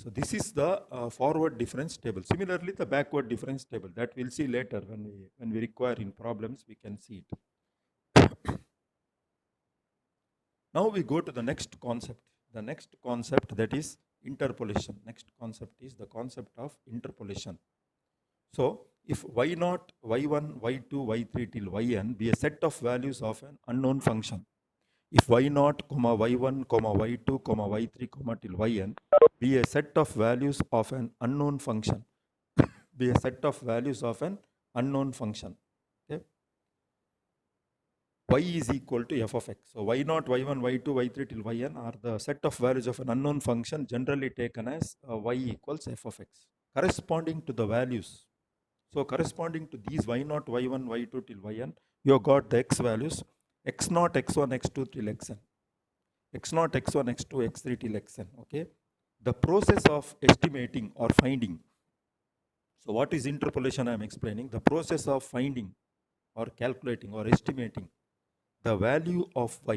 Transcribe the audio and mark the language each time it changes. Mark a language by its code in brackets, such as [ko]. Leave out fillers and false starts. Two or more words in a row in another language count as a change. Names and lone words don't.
[en] So this is the forward difference table. Similarly, the backward difference table that we'll see later when we require in problems, we can see it. Now we go to the next concept. The next concept, that is interpolation. Next concept is the concept of interpolation. So if y0, y1, y2, y3 till yn be a set of values of an unknown function, if y0, y1, y2, y3, till yn be a set of values of an unknown function, be a set of values of an unknown function, okay, y is equal to f of x. So y0, y1, y2, y3 till yn are the set of values of an unknown function, generally taken as y equals f of x, corresponding to the values. So corresponding to these y0, y1, y2 till yn, you have got the x values x0, x1, x2 till xn, x0, x1, x2, x3 till xn. Okay, the process of estimating or finding. So what is interpolation? I am explaining the process of finding or calculating or estimating the value of y.